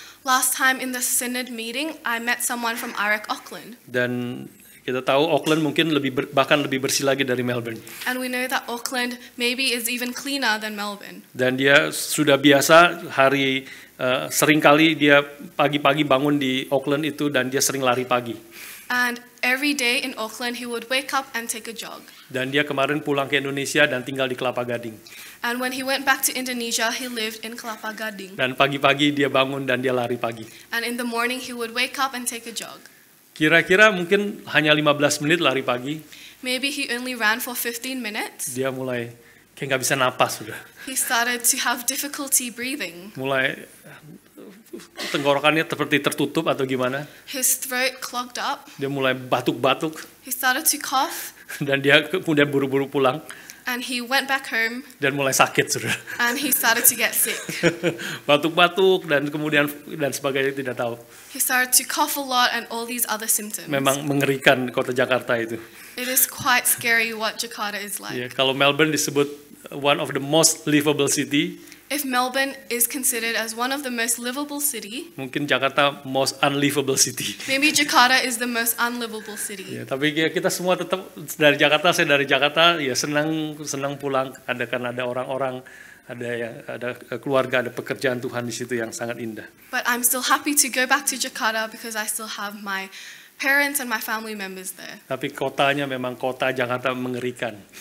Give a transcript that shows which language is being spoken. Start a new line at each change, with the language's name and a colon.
English: Last time in the synod meeting, I met someone from IREC Auckland.
Indonesian: Dan kita tahu Auckland mungkin bahkan lebih bersih lagi dari Melbourne.
English: And we know that Auckland maybe is even cleaner than Melbourne.
Indonesian: Dan dia sudah biasa seringkali dia pagi-pagi bangun di Auckland itu dan dia sering lari pagi.
English: And every day in Auckland he would wake up and take a jog.
Indonesian: Dan dia kemarin pulang ke Indonesia dan tinggal di Kelapa Gading.
English: And when he went back to Indonesia, he lived in Kelapa Gading.
Indonesian: Dan pagi-pagi dia bangun dan dia lari pagi.
English: And in the morning he would wake up and take a jog.
Indonesian: Kira-kira mungkin hanya 15 menit lari pagi.
English: Maybe he only ran for 15 minutes.
Indonesian: Dia mulai kayak nggak bisa napas sudah.
English: He started to have difficulty breathing.
Indonesian: Mulai tenggorokannya seperti tertutup atau gimana.
English: His throat clogged up.
Indonesian: Dia mulai batuk-batuk.
English: He started to cough.
Indonesian: Dan dia kemudian buru-buru pulang.
English: And he went back home.
Indonesian: Dan mulai sakit sudah.
English: And he started to get sick.
Indonesian: Batuk-batuk dan kemudian dan sebagainya tidak tahu.
English: He started to cough a lot and all these other symptoms.
Indonesian: Memang mengerikan kota Jakarta itu.
English: It is quite scary what Jakarta is like.
Indonesian: Ya, kalau Melbourne disebut
English: one of the most livable city, If Melbourne is considered as one of the most livable city,
Indonesian: mungkin
English: Jakarta most unlivable city. maybe Jakarta is the most unlivable city.
Indonesian: Ya, tapi kita semua tetap dari Jakarta, saya dari Jakarta, ya senang pulang. Karena ada orang-orang, ada keluarga, ada pekerjaan Tuhan di situ yang sangat indah.
English: But I'm still happy to go back to Jakarta because I still have my parents and my family members there.
Indonesian: Tapi kotanya memang kota Jakarta mengerikan.